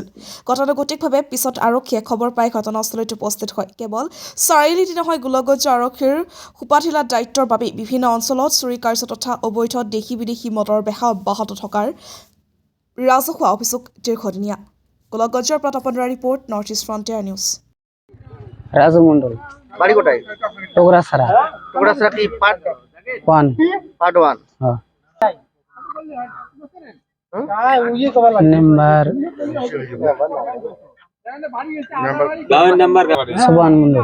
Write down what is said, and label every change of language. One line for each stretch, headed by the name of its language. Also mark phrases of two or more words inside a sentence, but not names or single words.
Assamese: গতানুগতিকভাৱে পিছত আৰক্ষীয়ে খবৰ পাই ঘটনাস্থলীত উপস্থিত হয়। কেৱল চাৰিআলিতে নহয়, গোলকগঞ্জ আৰক্ষীৰ সোপাধিলা দায়িত্বৰ বাবেই বিভিন্ন অঞ্চলত চুৰি কাৰ্য তথা অবৈধ দেশী বিদেশী মদৰ বেহা অব্যাহত থকাৰ ৰাজহুৱা অভিযোগ দীৰ্ঘদিনীয়া। গোলকগঞ্জৰ পৰা তপন ৰায়ৰ ৰিপৰ্ট, নৰ্থ ইষ্ট ফ্ৰণ্টিয়াৰ নিউজ।
Bangla: রাজু মন্ডল, বাড়ি কোথায়? টুকরাছড়া টুকরাছড়া কি পার্ট ওয়ান। 1? হ্যাঁ। নাম্বার সুবান মন্ডল।